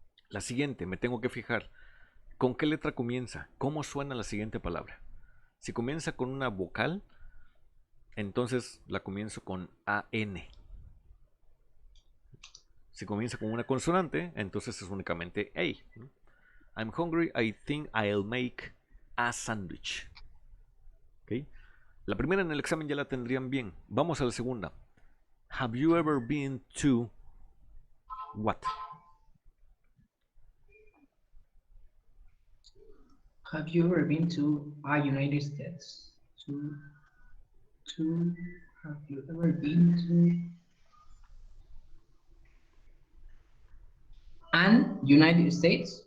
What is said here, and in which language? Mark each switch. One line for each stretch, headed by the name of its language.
Spanish: La siguiente, me tengo que fijar con qué letra comienza, cómo suena la siguiente palabra. Si comienza con una vocal, entonces la comienzo con AN. Si comienza con una consonante, entonces es únicamente A.
English: I'm hungry, I think I'll make a sandwich.
Spanish: ¿Ok? La primera en el examen ya la tendrían bien. Vamos a la segunda.
English: Have you ever been to what? Have you ever been to United States? To, have you ever been to an United States?